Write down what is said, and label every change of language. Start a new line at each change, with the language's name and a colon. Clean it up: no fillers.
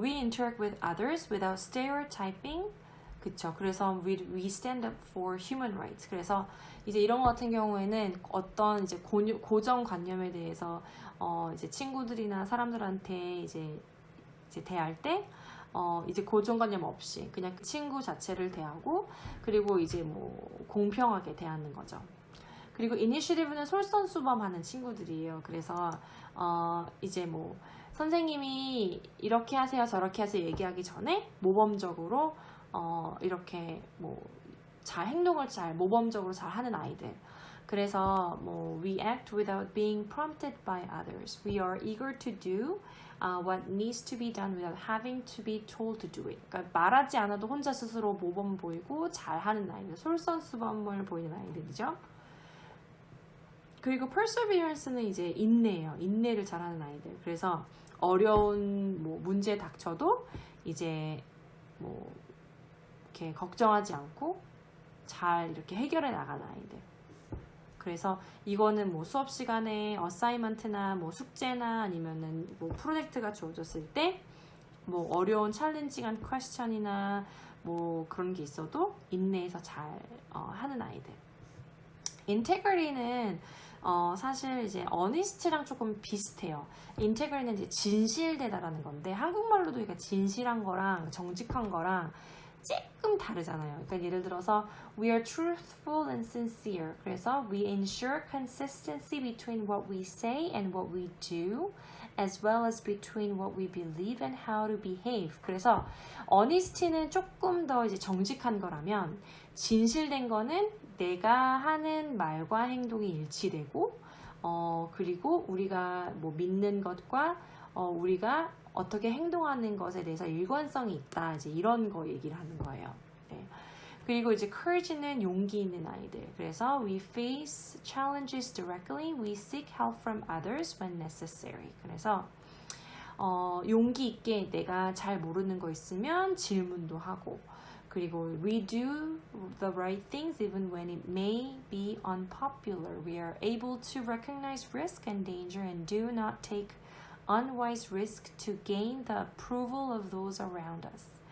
English: We interact with others without stereotyping.
Korean: 그쵸. 그래서
English: we stand up for human rights.
Korean: 그래서 이제 이런 거 같은 경우에는 어떤 이제 고정관념에 대해서 이제 친구들이나 사람들한테 이제 대할 때 이제 고정관념 없이 그냥 친구 자체를 대하고 그리고 이제 뭐 공평하게 대하는 거죠. 그리고 이니셔티브는 솔선수범하는 친구들이에요. 그래서 이제 뭐 선생님이 이렇게 하세요 저렇게 하세요 얘기하기 전에 모범적으로 이렇게 뭐 행동을 모범적으로 잘 하는 아이들. 그래서 뭐
English: we act without being prompted by others. We are eager to do what needs to be done without having to be told to do it.
Korean: 그러니까 말하지 않아도 혼자 스스로 모범 보이고 잘하는 아이들, 솔선수범을 보이는 아이들이죠. 그리고 perseverance는 이제 인내예요. 인내를 잘하는 아이들. 그래서 어려운 뭐 문제에 닥쳐도 이제 뭐 이렇게 걱정하지 않고 잘 이렇게 해결해 나가는 아이들. 그래서 이거는 뭐 수업 시간에 어사이먼트나 뭐 숙제나 아니면은 뭐 프로젝트가 주어졌을 때 뭐 어려운 챌린징한 퀘스천이나 뭐 그런 게 있어도 인내해서 잘 하는 아이들. 인테그리티는 사실 이제 어니스트랑 조금 비슷해요. 인테그리티는 이제 진실되다라는 건데 한국말로도 그러니까 진실한 거랑 정직한 거랑 조금 다르잖아요. 그러니까 예를 들어서
English: we are truthful and sincere.
Korean: 그래서
English: we ensure consistency between what we say and what we do, as well as between what we believe and how to behave.
Korean: 그래서 honesty는 조금 더 이제 정직한 거라면 진실된 거는 내가 하는 말과 행동이 일치되고 그리고 우리가 뭐 믿는 것과 우리가 어떻게 행동하는 것에 대해서 일관성이 있다. 이제 이런 거 얘기를 하는 거예요. 네. 그리고 이제 courage는 용기 있는 아이들. 그래서
English: we face challenges directly. We seek help from others when necessary.
Korean: 그래서 용기 있게 내가 잘 모르는 거 있으면 질문도 하고 그리고
English: we do the right things even when it may be unpopular. We are able to recognize risk and danger and do not take unwise risk to gain the approval of those around us.